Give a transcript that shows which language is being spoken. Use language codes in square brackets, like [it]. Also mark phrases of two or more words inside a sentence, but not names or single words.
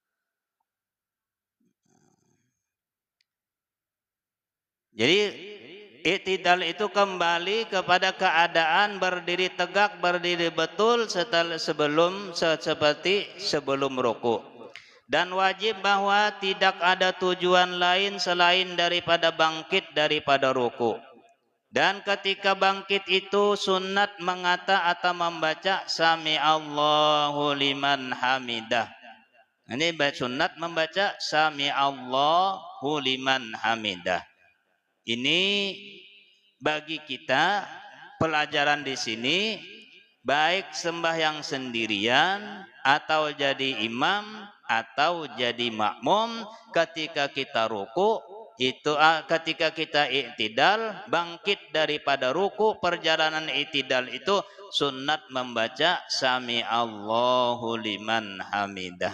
[id] Jadi i'tidal itu kembali kepada keadaan berdiri tegak, berdiri betul seperti sebelum ruku. Dan wajib bahwa tidak ada tujuan lain selain daripada bangkit daripada ruku. Dan ketika bangkit itu sunat mengata atau membaca [ar] سمع الله لمن حمده. [id] Ini sunat membaca [ar] سمع الله لمن حمده. [id] Ini bagi kita pelajaran di sini, baik sembahyang sendirian atau jadi imam atau jadi makmum, ketika kita ruku itu ketika kita i'tidal bangkit daripada ruku, perjalanan i'tidal itu sunat membaca [ar] سمع الله لمن حمده.